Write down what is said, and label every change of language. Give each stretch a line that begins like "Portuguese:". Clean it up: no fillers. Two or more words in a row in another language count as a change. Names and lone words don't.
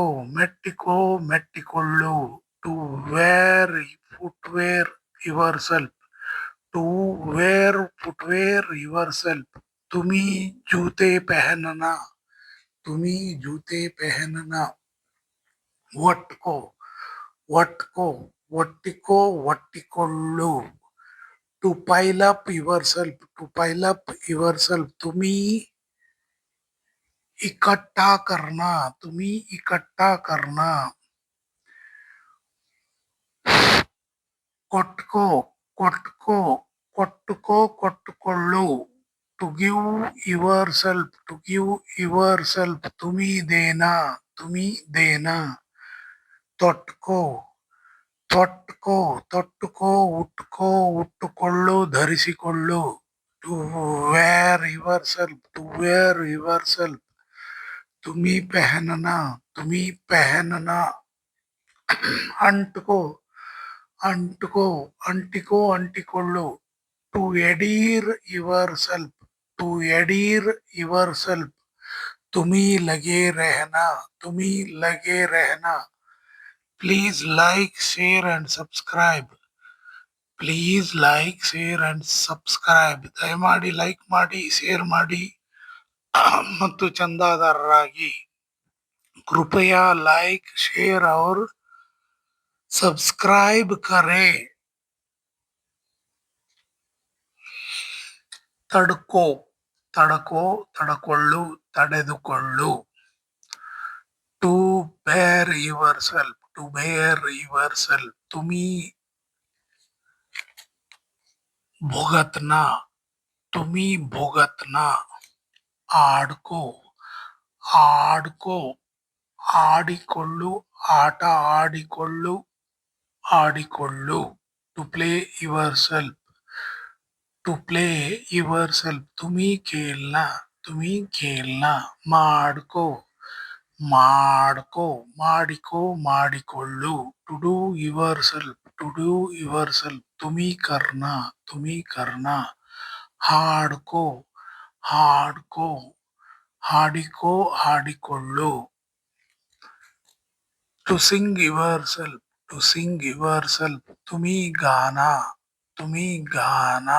Kannada: ಮೆಟ್ಟಿಕೋ ಮೆಟ್ಟಿಕೊಳ್ಳು
English: to wear footwear yourself to wear footwear yourself
Hindi: तुमी जूते पहनना तुम्ही जूते पहनना
Kannada: ಒಟ್ಕೋ ಒಟ್ಕೋ ಒಟ್ಟಿಕೋ ಒಟ್ಟಿಕೊಳ್ಳು
English: to pile up yourself to pile up yourself तुम्ही
Hindi: इकट्ठा करना तुम्ही इकट्ठा करना
Kannada: ಕೊಟ್ಕೋ ಕೊಟ್ಕೋ ಕೊಟ್ಟುಕೋ ಕೊಟ್ಟುಕೊಳ್ಳು
English: to give yourself to give yourself
Hindi: तुमी देना तुमी देना
Kannada: ತೊಟ್ಕೋ ತೊಟ್ಕೋ ತೊಟ್ಟುಕೋ ಉಟ್ಕೋ ಉಟ್ಟುಕೊಳ್ಳು ಧರಿಸಿಕೊಳ್ಳು.
English: to wear yourself to wear yourself.
Hindi: तुमी पहनना तुमी पहनना.
Kannada: ಅಂಟ್ಕೋ ಅಂಟ್ಕೋ ಅಂಟಿಕೋ ಅಂಟಿಕೊಳ್ಳು.
English: to adhere yourself to adhere yourself.
Hindi: तुमी लगे रहना तुमी लगे रहना.
English: please like share and subscribe. please like share and subscribe.
Kannada: ದಯಮಾಡಿ ಲೈಕ್ ಮಾಡಿ, ಶೇರ್ ಮಾಡಿ ಮತ್ತು ಚಂದಾದಾರರಾಗಿ.
Hindi: कृपया लाइक शेयर और सब्सक्राइब करें.
Kannada: ತಡ್ಕೋ ತಡಕೋ ತಡಕೊಳ್ಳು ತಡೆದುಕೊಳ್ಳು.
English: to bear yourself to bear yourself.
Hindi: तुमी भुगतना तुमी भुगतना.
Kannada: ಆಡ್ಕೋ ಆಡ್ಕೋ ಆಡಿಕೊಳ್ಳು ಆಟ ಆಡಿಕೊಳ್ಳು ಆಡಿಕೊಳ್ಳು.
English: to play yourself to play yourself.
Hindi: तुमी खेलना तुमी खेलना.
Kannada: ಮಾಡ್ಕೋ ಮಾಡ್ಕೋ ಮಾಡಿಕೋ ಮಾಡಿಕೊಳ್ಳು.
English: to do yourself to do yourself.
Hindi: तुमी करना तुमी करना.
Kannada: ಹಾಡ್ಕೋ ಹಾಡ್ಕೋ ಹಾಡಿಕೋ ಹಾಡಿಕೊಳ್ಳು.
English: to sing yourself to sing yourself.
Hindi: तुमी गाना तुमी गाना.